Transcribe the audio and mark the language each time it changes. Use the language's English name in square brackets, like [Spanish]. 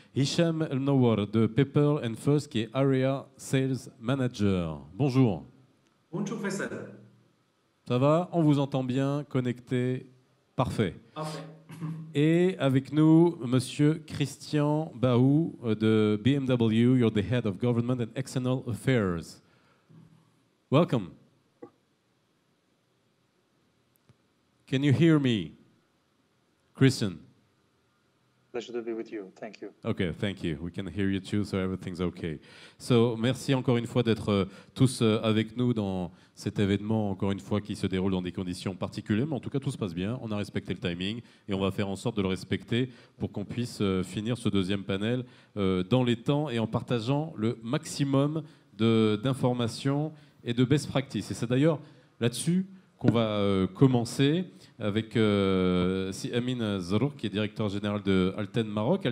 [French] Hicham El Nawar de Pepper & Fuzz, qui est Area Sales Manager. Bonjour. Bonjour Faisal. Ça va? On vous entend bien, connecté. Parfait. Parfait. Et avec nous, Monsieur Christian Baou de BMW. [English] You're the Head of Government and External Affairs. Welcome. Can you hear me? Christian. Pleasure to be with you. Thank you. Okay, thank you. We can hear you too, so everything's okay. [French] So, merci encore une fois d'être tous avec nous dans cet événement, encore une fois, qui se déroule dans des conditions particulières. Mais en tout cas, tout se passe bien. On a respecté le timing et on va faire en sorte de le respecter pour qu'on puisse finir ce deuxième panel dans les temps et en partageant le maximum d'informations et de best practices. Et c'est d'ailleurs là-dessus qu'on va commencer avec Si Amin Zrour, qui est directeur général de Alten Maroc.